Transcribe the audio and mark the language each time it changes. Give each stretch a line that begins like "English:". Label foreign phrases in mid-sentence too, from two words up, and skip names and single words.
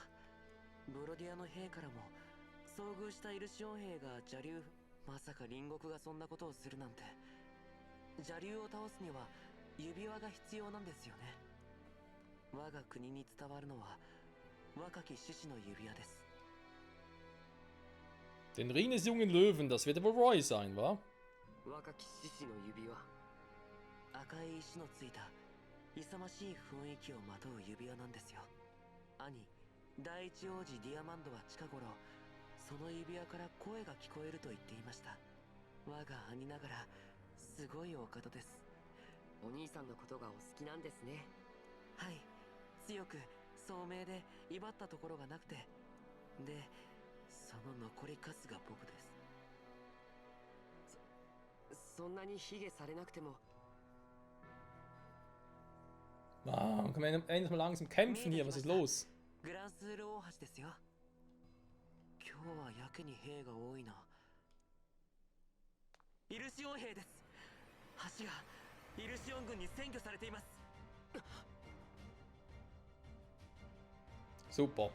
Japanese: ブロディアの兵からも遭遇したイルシオン兵が邪竜。まさか隣国がそんなことをするなんて。邪竜を倒すには指輪が必要なんですよね。我が国に伝わるのは若き獅子の指輪です。
German: Den Ring des jungen Löwen, das wird aber Roy sein, wa?
Japanese: 若き獅子の指輪。赤い石のついた勇ましい雰囲気をまとう指輪なんですよ。兄、第一王子ディアマンドは近頃、その指輪から声が聞こえると言っていました。我が兄ながら、 すごいお方です。お兄さんのことがお好きなんですね。はい、強く聡明で威張ったところがなくて、でその残りかすが僕です。そんなに卑下されなくても。
German: Mann, können wir endlich mal langsam kämpfen hier? Was ist los?
Japanese: グランスール大橋ですよ。今日はやけに兵が多いな。イルシオン兵です。橋がイルシオン軍に占拠されています。
German: Super.